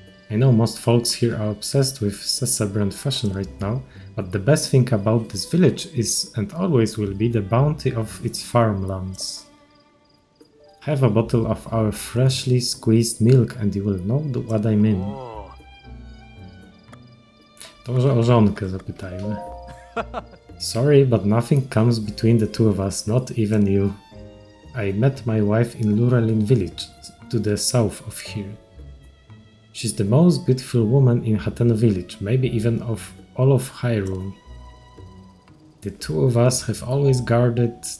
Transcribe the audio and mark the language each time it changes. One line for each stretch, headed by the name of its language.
English: I know most folks here are obsessed with Sessa-brand fashion right now, but the best thing about this village is and always will be the bounty of its farmlands. Have a bottle of our freshly squeezed milk and you will know what I mean.
Polish: To może o żonkę zapytajmy.
English: Sorry, but nothing comes between the two of us, not even you. I met my wife in Luralin village, to the south of here. She's the most beautiful woman in Hateno village, maybe even of all of Hyrule. The two of us have always guarded